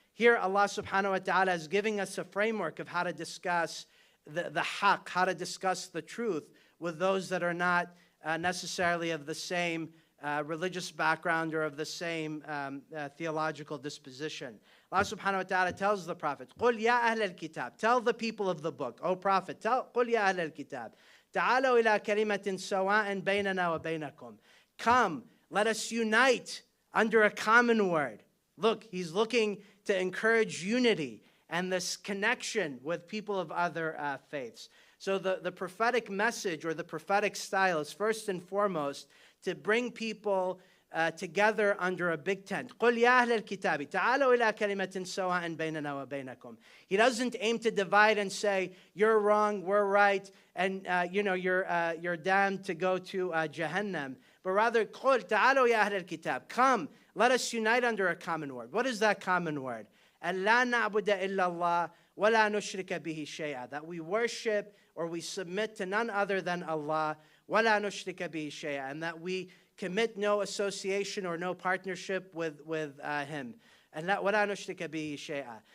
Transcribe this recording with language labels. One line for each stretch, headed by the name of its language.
English: Here, Allah subhanahu wa ta'ala is giving us a framework of how to discuss the haqq, how to discuss the truth with those that are not necessarily of the same religious background or of the same theological disposition. Allah subhanahu wa ta'ala tells the Prophet,
Arabic: قُلْ يَا أَهْلَ الْكِتَابِ.
English: Tell the people of the book, O Prophet,
Arabic: قُلْ يَا أَهْلَ الْكِتَابِ تَعَالَوْا إِلَىٰ كَلِمَةٍ سَوَاءٍ بَيْنَنَا وَبَيْنَكُمْ.
English: Come, let us unite under a common word. Look, he's looking to encourage unity and this connection with people of other faiths. So the prophetic message or the prophetic style is first and foremost to bring people together under a big tent.
Arabic: قُلْ يَا أَهْلَ الْكِتَابِ تَعَالَوْا إِلَىٰ كَلِمَةٍ سَوَاءٍ بَيْنَنَا وَبَيْنَكُمْ.
English: He doesn't aim to divide and say, you're wrong, we're right, and you're damned to go to Jahannam. But rather,
Arabic: قُلْ تَعَالَوْا يَا أَهْلَ الْكِتَابِ.
English: Come, let us unite under a common word. What is that common word?
Arabic: أَلَّا نَعْبُدَ إِلَّا اللَّهِ وَلَا نُشْرِكَ بِهِ شَيْئًا.
English: That we worship or we submit to none other than Allah,
Arabic: وَلَا نُشْرِكَ بِهِ شَيْئًا,
English: and that we commit no association or no partnership with Him. And
Arabic: وَلَا نُشْرِكَ بِهِ شَيْئًا.